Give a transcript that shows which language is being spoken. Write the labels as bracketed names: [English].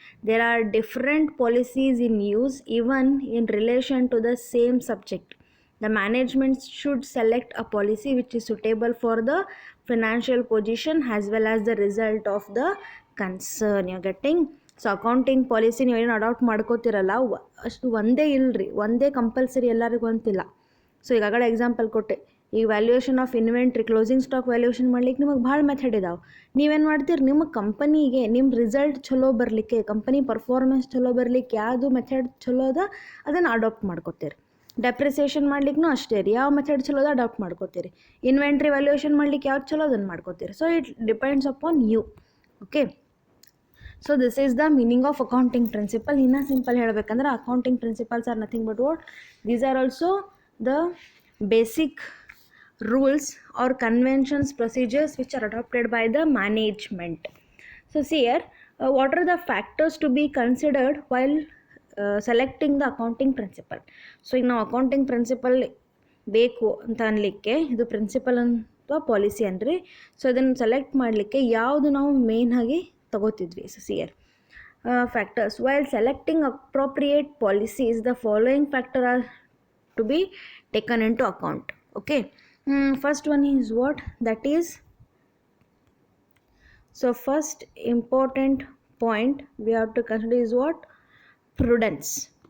[English] There are different policies in use even in relation to the same subject. The management should select a policy which is suitable for the financial position as well as the result of the concern. You're getting? [Kannada] So accounting policy ನೀವೇನು adapt ಮಾಡ್ಕೋತಿರಲ್ಲ ಅಷ್ಟು ಒಂದೇ ಇಲ್ಲರಿ, ಒಂದೇ compulsory ಎಲ್ಲರಿಗೂ ಅಂತಿಲ್ಲ. So ಈಗಾಗಲೇ example ಕೊಟ್ಟೆ, ಈ valuation of inventory, closing stock valuation ಮಾಡ್ಲಿಕ್ಕೆ ನಿಮಗೆ ಭಾಳ ಮೆಥಡ್ ಇದಾವೆ. ನೀವೇನು ಮಾಡ್ತೀರಿ, ನಿಮ್ಮ ಕಂಪನಿಗೆ ನಿಮ್ಮ ರಿಸಲ್ಟ್ ಚಲೋ ಬರಲಿಕ್ಕೆ, ಕಂಪನಿ ಪರ್ಫಾರ್ಮೆನ್ಸ್ ಚಲೋ ಬರಲಿಕ್ಕೆ ಯಾವುದು ಮೆಥಡ್ ಚಲೋ ಅದ ಅದನ್ನು ಅಡಾಪ್ಟ್ ಮಾಡ್ಕೋತೀರಿ. ಡೆಪ್ರಿಸಿಯೇಷನ್ ಮಾಡ್ಲಿಕ್ಕೂ ಅಷ್ಟೇ ರೀ, ಯಾವ ಮೆಥಡ್ ಚಲೋ ಅದ ಅಡಾಪ್ಟ್ ಮಾಡ್ಕೋತೀರಿ. ಇನ್ವೆಂಟ್ರಿ ವ್ಯಾಲ್ಯೂಯೇಷನ್ ಮಾಡ್ಲಿಕ್ಕೆ ಯಾವ್ದು ಚಲೋ ಅದನ್ನು ಮಾಡ್ಕೋತೀರಿ. [English] So it depends upon you. Okay, so this is the meaning of accounting principle. [Kannada] ಇನ್ನೂ ಸಿಂಪಲ್ ಹೇಳಬೇಕಂದ್ರೆ [English] Accounting principles are nothing but what, these are also the basic rules or conventions, procedures which are adopted by the management. So see here, what are the factors to be considered while selecting the accounting principle. [Kannada] So ಈಗ ನಾವು accounting principal ಬೇಕು ಅಂತ ಅನ್ಲಿಕ್ಕೆ, ಇದು principal ಅಥವಾ policy ಅನ್ರಿ. So ಇದನ್ನು select ಮಾಡಲಿಕ್ಕೆ ಯಾವುದು ನಾವು ಮೇನ್ ಆಗಿ ತಗೋತಿದ್ವಿ. [English] So see here, factors while selecting appropriate policies, the following factors are to be taken into account. Okay, first one is what, that is, so first important point we have to consider is what, prudence.